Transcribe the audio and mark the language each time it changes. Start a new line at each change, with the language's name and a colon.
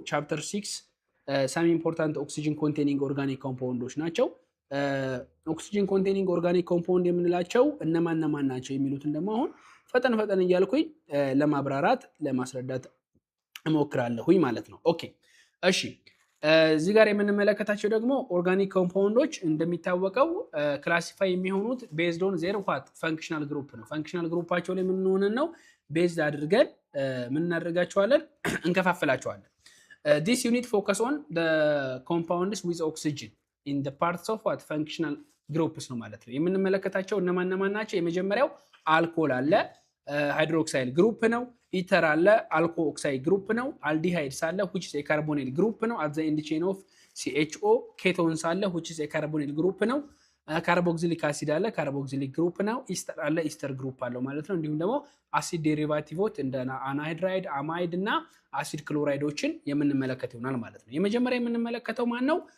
Amharic: ቻፕተር 6 ሳም ኢምፖርታንት ኦክሲጅን ኮንቴኒንግ ኦርጋኒክ ኮምፓውንዶች ናቸው። ኦክሲጅን ኮንቴኒንግ ኦርጋኒክ ኮምፓውንድ የምንላቸው እነማን ናቸው የሚሉትን ደግሞ አሁን ፈጠን ፈጠን እያልኩኝ ለማብራራት ለማስረዳት እሞክራለሁኝ ማለት ነው። ኦኬ እሺ እዚህ ጋር የምንመለከታቸው ደግሞ ኦርጋኒክ ኮምፓውንዶች እንደሚታወቀው ክላሲፋይ የሚሆኑት ቤዝድ ኦን ዜር ዋት ፈንክሽናል ግሩፕ ነው። ፈንክሽናል ግሩፓቸው ላይ ምን ሆነን ነው ቤዝድ አድርገን ምን እናደርጋቸዋለን? እንከፋፍላቸዋለን።
English: this unit focus on the compounds with oxygen in the parts of what functional groups
Amharic: ነው ማለት ነው። የምንመለከታቸው እነማን ናቸው? የመጀመሪያው አልኮል አለ፣ ሃይድሮክሳይድ ግሩፕ ነው። ኢተር አለ፣ አልኮ ኦክሳይድ ግሩፕ ነው። አልዲሃይድስ አለ
English: which is a carbonyl
Amharic: ግሩፕ ነው
English: at the end chain of CHO።
Amharic: ኬቶንስ አለ which is a carbonyl ግሩፕ ነው። ካርቦክሲሊክ አሲድ አለ፣ ካርቦክሲሊክ ግሩፕ ነው። ኢስተር አለ፣ ኢስተር ግሩፕ አለው ማለት ነው። እንዲሁም ደግሞ አሲድ ዴሪቫቲቮች እንደ አናሃይድራይድ፣ አማይድ እና አሲድ ክሎራይዶችን የምንመለከት ይሆናል ማለት ነው። የመጀመሪያ የምንመለከተው ማን ነው?